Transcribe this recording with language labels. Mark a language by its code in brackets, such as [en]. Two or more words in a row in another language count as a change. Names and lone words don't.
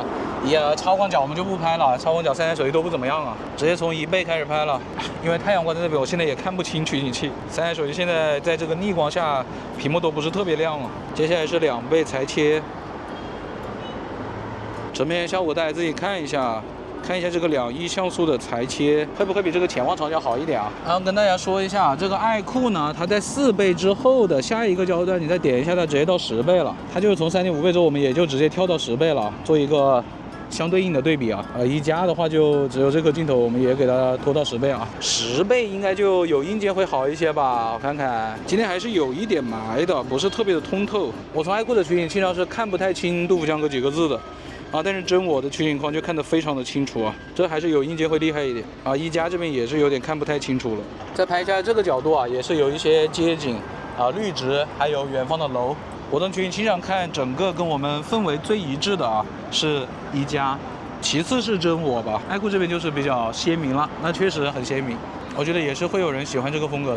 [zh] 也超廣角我們就不拍了，超廣角3台手機都不怎麼樣啊，直接從1倍開始拍了。因為太陽光在那邊，我現在也看不清取景器。3台手機現在在這個逆光下，屏幕都不是特別亮了。接下來是2倍裁切。成片效果大家自己看一下，看一下這個2.1像素的裁切會不會比這個潛望長焦好一點啊？然後跟大家說一下，這個 iQOO 呢，它在4倍之後的下一個焦段，你再點一下，它直接到10倍了。它就是從3.5倍之後，我們也就直接跳到10倍了，做一個相對應的對比啊。一加的話就只有這個鏡頭，我們也給它拖到10倍啊。10倍應該就有硬件會好一些吧？我看看，今天還是有一點霾的，不是特別的通透。我從iQOO的取景器上是看不太清杜甫江閣幾個字的。但是真我的取景框就看得非常的清楚啊，這還是有硬件會厲害一點啊。一加這邊也是有點看不太清楚了。再拍一下這個角度啊，也是有一些街景， 綠植，還有遠方的樓。活動群傾向看整個跟我們氛圍最一致的啊，是一加，其次是真我吧。愛酷這邊就是比較鮮明了，那確實很鮮明。我覺得也是會有人喜歡這個風格的。